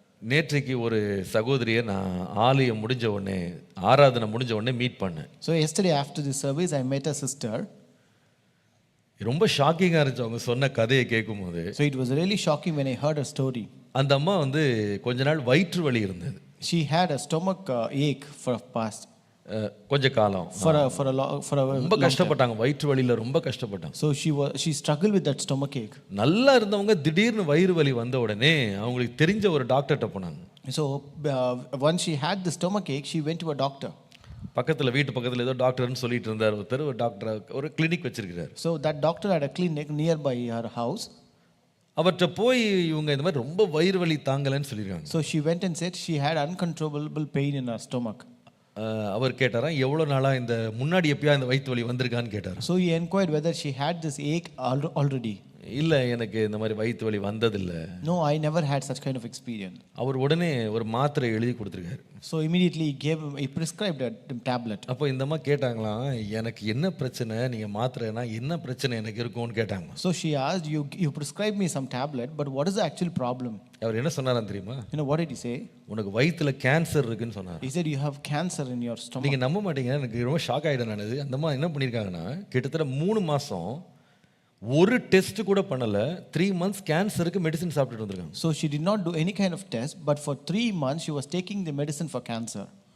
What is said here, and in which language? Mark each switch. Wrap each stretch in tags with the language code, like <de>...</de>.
<ta>நேற்றைக்கு ஒரு சகோதரியை நான் ஆலயம் முடிஞ்ச உடனே, ஆராதனை முடிஞ்ச உடனே மீட் பண்ணேன்.</ta> <en>So yesterday after the service I met a sister.</en> <ta>ரொம்ப ஷாக்கிங்காக இருந்துச்சு அவங்க சொன்ன கதையை கேட்கும்போது.</ta> <en>So it was really shocking when I heard her story.</en> <ta>அந்த அம்மா வந்து கொஞ்ச நாள் வயிற்று வலி இருந்தது.</ta> <en>She had a stomach ache for past</en> <ta>கொஞ்ச காலம்</ta> <en>for a</en> <ta>ரொம்ப கஷ்டப்பட்டாங்க, வயிற்று வலியில ரொம்ப கஷ்டப்பட்டாங்க.</ta> <en>So she struggled with that stomach ache.</en> <ta>நல்லா இருந்தவங்க திடீர்னு வயிறு வலி வந்த உடனே அவங்களுக்கு தெரிஞ்ச ஒரு டாக்டர்கிட்ட போனாங்க.</ta> <en>So once she had the stomach ache, she went to a doctor.</en> <ta>பக்கத்துல வீட்டு பக்கத்துல ஏதோ டாக்டர்னு சொல்லிட்டு இருந்தார் ஒருத்தர், ஒரு டாக்டர் ஒரு கிளினிக் வச்சிருக்கிறார்.</ta> <en>So that doctor had a clinic nearby her house.</en> <ta>அவர்கிட்ட போய் இவங்க இந்த மாதிரி ரொம்ப வயிறு வலி தாங்கலன்னு சொல்லியிருக்காங்க.</ta> <en>So she went and said she had uncontrollable pain in her stomach.</en> <ta>அவர் கேட்டாராம், எவ்வளோ நாளா இந்த முன்னாடி எப்பயா இந்த வயிற்று வலி வந்திருக்கான்னு கேட்டார்.</ta> <en>So he inquired whether she had this ache already.</en> <ta>இல்ல எனக்கு இந்த மாதிரி வயிற்று வலி வந்ததில்ல.</ta> <en>No, I never had such kind of experience.</en> <ta>அவர் உடனே ஒரு மாத்திரை எழுதி கொடுத்துருக்காரு.</ta> <en>So immediately he prescribed a tablet.</en> <ta>அப்போ இந்த அம்மா கேட்டாங்களாம், எனக்கு என்ன பிரச்சனை, நீங்கள் மாத்திரைனா என்ன பிரச்சனை எனக்கு இருக்கும்னு கேட்டாங்க.</ta> <en>So she asked, you prescribed me some tablet, but what is the actual problem?</en> <ta>அவர் என்ன சொன்னாராம் தெரியுமா?</ta> <en>You know what did he say?</en> <ta>உனக்கு வயிற்றுல கேன்சர் இருக்குன்னு சொன்னார்.</ta> <en>He said you have cancer in your stomach.</en> <ta>நீங்கள் நம்ப மாட்டீங்க, எனக்கு ரொம்ப ஷாக் ஆகிடும் நான். அந்த அம்மா என்ன பண்ணியிருக்காங்கன்னா, கிட்டத்தட்ட 3 மாதம் ஒரு டெஸ்ட் கூட பண்ணல, 3 months கேன்சருக்கு மெடிசன் சாப்பிட்டுட்டு வந்திருக்காங்க.</ta> <en>So she did not do any kind of test, but for 3 months she was taking the medicine for cancer.</en>